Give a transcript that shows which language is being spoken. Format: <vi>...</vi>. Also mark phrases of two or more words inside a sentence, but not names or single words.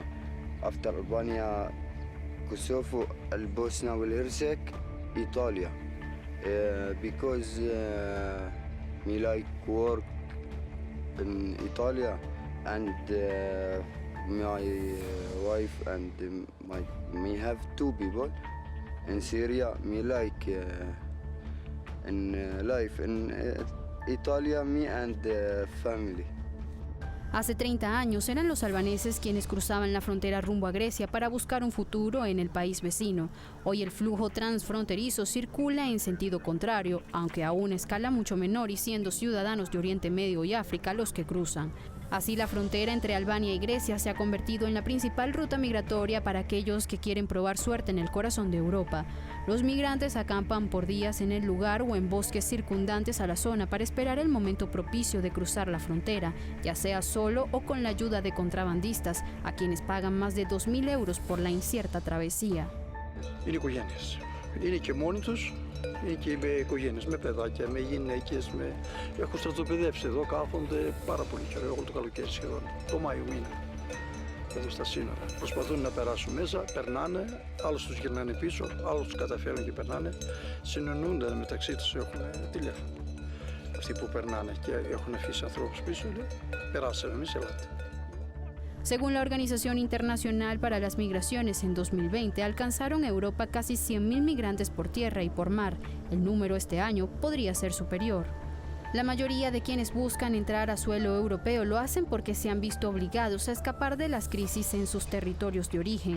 <en>After Albania, Kosovo, Bosnia and Herzegovina, Italy, because me like work in Italy, and my wife and me have 2 people in Syria. Me like in life in Italy, me and family.</en> <es>Hace 30 años eran los albaneses quienes cruzaban la frontera rumbo a Grecia para buscar un futuro en el país vecino. Hoy el flujo transfronterizo circula en sentido contrario, aunque a una escala mucho menor y siendo ciudadanos de Oriente Medio y África los que cruzan. Así, la frontera entre Albania y Grecia se ha convertido en la principal ruta migratoria para aquellos que quieren probar suerte en el corazón de Europa. Los migrantes acampan por días en el lugar o en bosques circundantes a la zona para esperar el momento propicio de cruzar la frontera, ya sea solo o con la ayuda de contrabandistas, a quienes pagan más de 2.000 euros por la incierta travesía.</es> <el>Είναι οικογένειες. Είναι και μόνοι τους, είναι και με οικογένειες, με παιδάκια, με γυναίκες, έχουν στρατοπεδεύσει εδώ, κάθονται πάρα πολύ καιρό, όλο το καλοκαίρι σχεδόν, το Μάιο μήνα, εδώ στα σύνορα. Προσπαθούν να περάσουν μέσα, περνάνε, άλλους τους γυρνάνε πίσω, άλλους τους καταφέρουν και περνάνε, συνεννοούνται μεταξύ τους, έχουν τηλέφωνο. Αυτοί που περνάνε και έχουν αφήσει ανθρώπους πίσω, λέει, περάσαμε εμείς, ελάτε.</el> <es>Según la Organización Internacional para las Migraciones, en 2020 alcanzaron Europa casi 100.000 migrantes por tierra y por mar. El número este año podría ser superior. La mayoría de quienes buscan entrar a suelo europeo lo hacen porque se han visto obligados a escapar de las crisis en sus territorios de origen.</es>